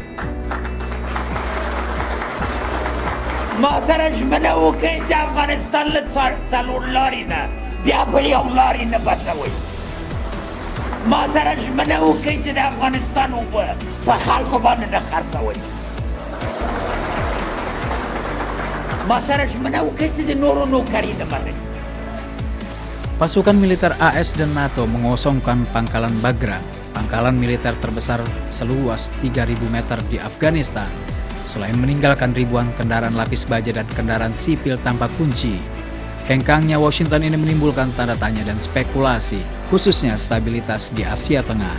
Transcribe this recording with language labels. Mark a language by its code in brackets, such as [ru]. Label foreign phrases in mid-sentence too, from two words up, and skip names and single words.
[ps] ما سره ژمنه وکړئ چې افغانستان له 4 لارې نه بیا په 1 لارې نه بدلوئ. ما سره ژمنه وکړئ چې د افغانستان اوبه په خلکو باندې نه خرڅوئ. ما سره ژمنه وکړئ چې د نورو نوکري نه منئ. [id] Pasukan militer AS dan NATO mengosongkan pangkalan Bagram, pangkalan militer terbesar seluas 3.000 meter di Afghanistan. Selain meninggalkan ribuan kendaraan lapis baja dan kendaraan sipil tanpa kunci, hengkangnya Washington ini menimbulkan tanda tanya dan spekulasi, khususnya stabilitas di Asia Tengah.